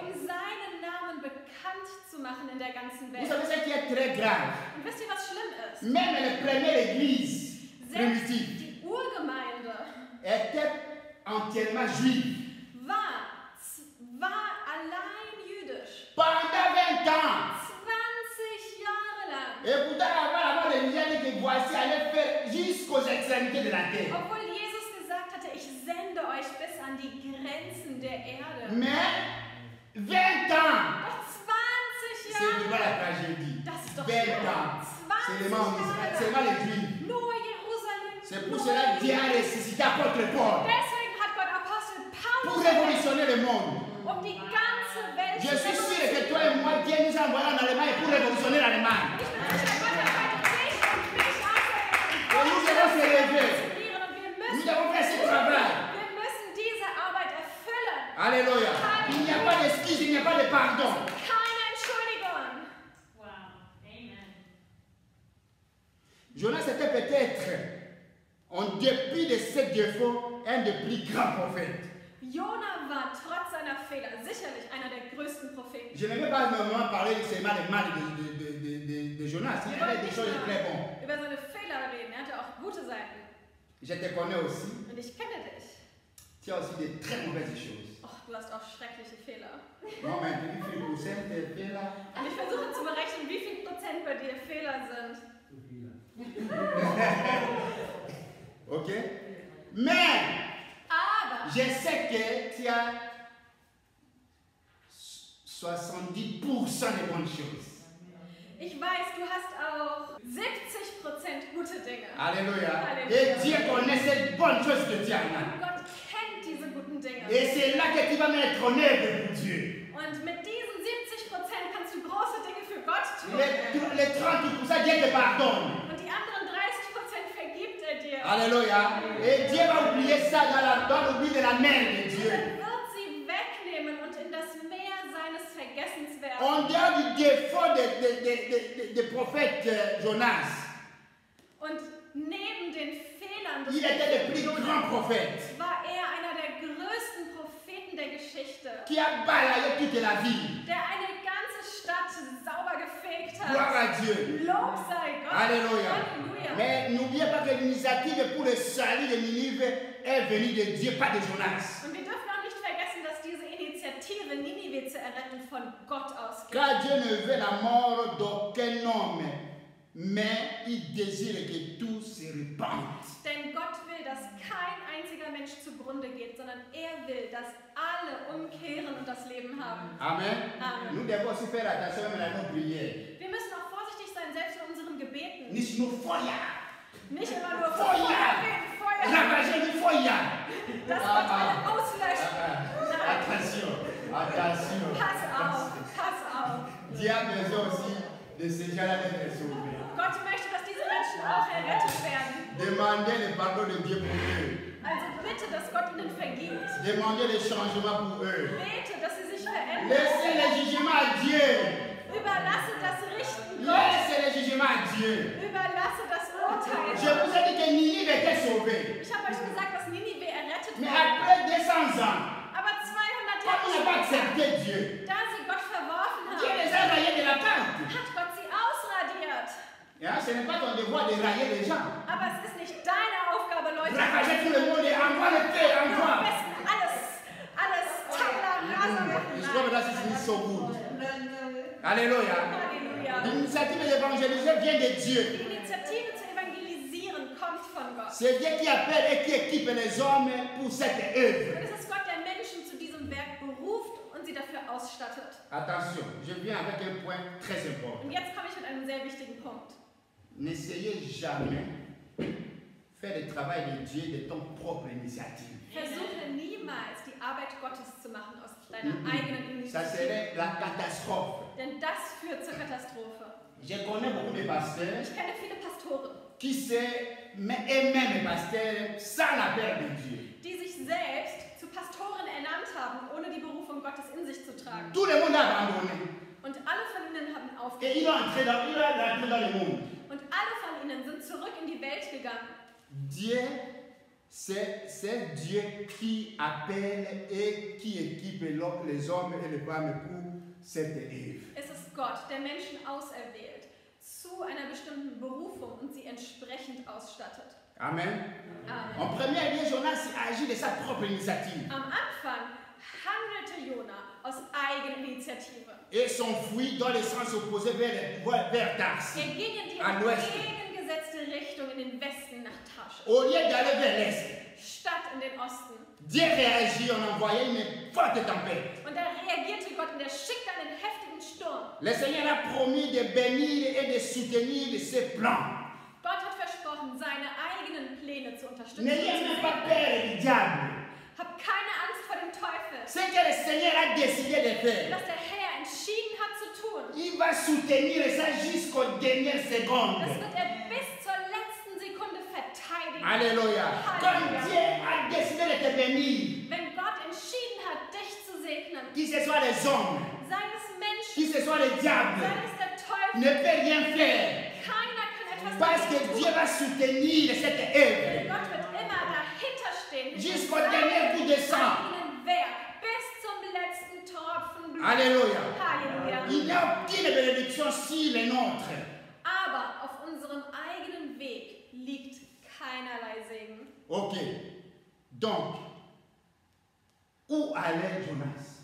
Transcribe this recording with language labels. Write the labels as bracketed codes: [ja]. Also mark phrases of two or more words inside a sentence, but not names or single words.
[de] um seinen Namen bekannt zu machen in der ganzen [fr] Vous [de] Welt. [fr] savez ce qui est très grave? [de] Und wisst ihr, was schlimm ist? [fr] Même la première église [de] Selbst [fr] primitive [de] die Urgemeinde [fr] était entièrement juive. [de] war allein jüdisch. [fr] Pendant 20 ans. [de] 20 Jahre lang. [fr] Et pourtant, avant les gens dit que voici allait faire jusqu'aux extrémités de la terre. [de] Obwohl Jesus gesagt hatte, ich sende euch bis an die Grenzen der Erde. [fr] Mais 20 ans, [de] Doch 20 [fr] c'est vraiment [de] Jahre. [fr] la tragédie. [de] Das ist doch [fr] 20 ans. C'est seulement les juifs. [de] Nur Jerusalem. [fr] C'est pour [de] nur [fr] cela que Dieu a ressuscité apôtre Paul [de] Deswegen hat Gott Apostel [fr] pour [de] Paulus [fr] révolutionner le monde. [de] um die ganze Welt [fr] Je [de] zu [fr] suis sûr que [de] revolutionieren. [fr] toi et moi, Dieu nous a envoyés en Allemagne pour révolutionner l'Allemagne. [de] Ich bin sicher, Gott erwartet dich und mich [fr] Und nous devons se lever. [de] und wir [fr] Nous [de] müssen [fr] devons faire ce travail. [de] Wir müssen diese Arbeit erfüllen. [fr] Alléluia. Il n'y a pas d'excuse, il n'y a pas de pardon. [de] Keine Entschuldigung. Wow. Amen. [fr] Jonas était peut-être, en dépit de ses défauts, un des plus grands prophètes. [de] Jona war trotz seiner Fehler sicherlich einer der größten Propheten. [fr] Je ne vais pas normalement parler seulement des mal de Jonas. Il y avait des choses très bonnes. [de] Über seine Fehler reden. Er hatte auch gute Seiten. [fr] Je te connais aussi. [de] Und ich kenne dich. [fr] Tu as aussi de très mauvaises choses. [de] Och, du hast auch schreckliche Fehler. [fr] Non, mais tu fais pour ça, tes faits là. [de] Und ich versuche zu berechnen, wie viel Prozent bei dir Fehler sind. Ok? [fr] Mais, [de] Aber [fr] je sais que tu as 70% de bonnes choses. [de] ich weiß, du hast auch 70% gute Dinge. [fr] Alléluia. Alléluia. Et Dieu connaît ces bonnes choses que tu as là. [de] Gott kennt diese guten Dinge. [fr] Et c'est là que tu vas mettre en œuvre pour Dieu. [de] Und mit diesen 70% kannst du große Dinge für Gott tun. [fr] Les 30%, Dieu te pardonne. [de] Und die anderen 30% vergibt er dir. [fr] Alléluia. Et Dieu va oublier ça dans l'oubli de la main de Dieu. [de] Dann wird sie wegnehmen und in das Meer seines Vergessens werfen. [fr] En dehors du défaut des prophètes Jonas, [de] Und neben den Fehlern des [fr] il était le plus [de] Jonas [fr] grand prophète [de] war er einer der größten Propheten der Geschichte, [fr] qui a balayé toute la ville. [de] der eine ganze Stadt sauber gefegt [fr] Gloire [de] hat. [fr] à Dieu. [de] Lob sei Gott. [fr] Alléluia. [de] Halleluja. [fr] Mais n'oubliez pas que l'initiative pour le salut de Ninive est venue de Dieu, pas de Jonas. [de] Und wir dürfen auch nicht vergessen, dass diese Initiative, Ninive zu erretten, von Gott ausgeht. [fr] Car Dieu ne veut la mort d'aucun homme, mais il désire que tous se répandent. [de] Denn Gott will, dass kein einziger Mensch zugrunde geht, sondern er will, dass alle umkehren und das Leben haben. [fr] Amen. [de] Amen. [fr] Nous devons aussi faire attention même à nos prières. [de] Wir müssen auch vorsichtig sein, selbst in unseren Gebeten. Nicht nur Feuer. Nicht immer nur Feuer. Feuer beten, Feuer. [fr] Ravager du Feuer. [de] Das Gott alle auslöscht. Nein, [fr] Attention. Attention. [de] pass auf, pass auf. [fr] Dieu a besoin aussi de ces gens-là d'être sauvés. [de] Gott möchte, dass diese Menschen auch errettet werden. [fr] Demandez le pardon de Dieu pour eux. [de] Also bitte, dass Gott ihnen vergibt. [fr] Demandez le changement pour eux. [de] Bete, dass sie sich verändern. [fr] Laissez le jugement à Dieu. [de] Überlasse das Richten Gott. [fr] Laissez le jugement à Dieu. [de] Überlasse das Urteil. [fr] Je vous ai dit que Ninive était sauvée. [de] Ich habe euch gesagt, dass Ninive errettet [fr] Mais [de] wurde. [fr] après 200 ans, [de] Aber 200 [fr] comme ils n'ont pas [de] Jahre später, [fr] accepté Dieu, [de] da sie Gott verworfen [fr] Dieu [de] haben, [fr] les a rayés de la carte. [de] hat Gott sie ausradiert. [fr] Hein, ce n'est pas ton devoir de rayer les gens. [de] Aber es ist nicht deine Aufgabe, Leute. [fr] Ravager tout le monde et envoie le feu, [de] Am [fr] envoie. [de] besten alles [la] Tabla rasa [de] machen. [fr] Je crois que là, c'est [en] so good. [fr] Alléluia. [de] Halleluja. [fr] L'initiative d'évangéliser vient de Dieu. [de] Die Initiative zu evangelisieren kommt von Gott. [fr] C'est Dieu qui appelle et qui équipe les hommes pour cette œuvre. [de] Und es ist Gott, der Menschen zu diesem Werk beruft und sie dafür ausstattet. [fr] Attention, je viens avec un point très important. [de] Und jetzt komme ich mit einem sehr wichtigen Punkt. [fr] N'essayez jamais faire le travail de Dieu de ton propre initiative. [de] Versuche niemals, die Arbeit Gottes zu machen aus deiner eigenen [fr] Ça [de] Initiative. [fr] serait la catastrophe. [de] Denn das führt zur Katastrophe. [fr] Je connais beaucoup de pasteurs [de] Ich kenne viele Pastoren, [fr] qui se mettent eux-mêmes pasteurs sans la peur de Dieu. [de] die sich selbst zu Pastoren ernannt haben, ohne die Berufung Gottes in sich zu tragen. [fr] Tout le monde a abandonné. [de] Und alle von ihnen haben [fr] Et [de] aufgegeben. [fr] ils ont entré dans le monde. [de] Und alle von ihnen sind zurück in die Welt gegangen. [fr] Dieu, c'est Dieu qui appelle et qui équipe les hommes et les femmes pour cette œuvre. [de] Es ist Gott, der Menschen auserwählt zu einer bestimmten Berufung und sie entsprechend ausstattet. [fr] Amen. [de] Amen. [fr] En premier lieu, Jonas agit de sa propre initiative [de] Am Anfang handelte Jona aus Eigeninitiative. [fr] et s'enfuit dans le sens opposé vers Tarsis, [de] Er ging in die [fr] à l'ouest. [de] entgegengesetzte Richtung in den Westen nach Tarschisch, [fr] Au lieu d'aller vers l'est, [de] statt in den Osten. [fr] Dieu réagit en envoyant une forte tempête. [de] Und da reagierte Gott und er schickte einen heftigen Sturm. [fr] Le Seigneur a promis de bénir et de soutenir ses plans. [de] Gott hat versprochen, seine eigenen Pläne zu unterstützen. [fr] N'ayez même pas peur du diable. [de] Hab keine Angst vor dem Teufel. [fr] Ce que le Seigneur a décidé de faire, [de] Was der Herr entschieden hat zu tun, [fr] il va soutenir ça jusqu'aux dernières secondes. [de] das wird er bis zur letzten Sekunde verteidigen. [fr] Alléluia. Comme Dieu a décidé de te bénir, [de] Wenn Gott entschieden hat, dich zu segnen, [fr] que ce soit les hommes, [de] sei es Menschen, [fr] que ce soit le diable, [de] sei es der Teufel, [fr] ne peut rien faire. [de] keiner kann etwas [fr] Parce [de] dagegen [fr] que [de] tun. [fr] Dieu va soutenir cette œuvre [de] Denn Gott wird immer dahinter stehen. [fr] jusqu'au dernier coup de sang. [de] Seinen Werk bis zum letzten Tropfen Blut. [fr] Alléluia. [de] Halleluja. [fr] Il n'y a aucune bénédiction sur les nôtres. [de] Aber auf unserem eigenen Weg liegt keinerlei Segen. [fr] Ok. Donc, où allait Jonas?